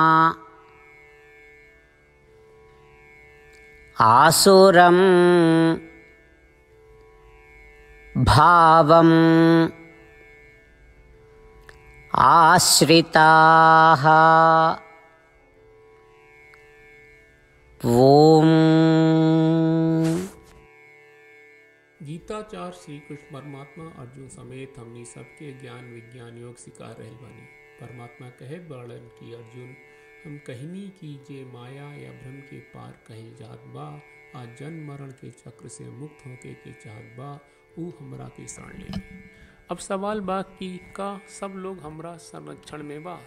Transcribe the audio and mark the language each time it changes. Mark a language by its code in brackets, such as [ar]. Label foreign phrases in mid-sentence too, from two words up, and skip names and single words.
[sa] आसुरं भावम् आश्रिताः। ओम। [bho] गीताचार्य श्री कृष्ण परमात्मा अर्जुन समेत हमनी सबके ज्ञान विज्ञान योग सिखा रहल बानी। परमात्मा कहे बाड़न की अर्जुन हम कहनी की जे माया या भ्रम के पार कहल जात बा, आज जन्म मरण के चक्र से मुक्त होके के चाहत बा, ऊ हमरा के शरण ले। अब सवाल बा कि का सब लोग हमरा संरक्षण में बा?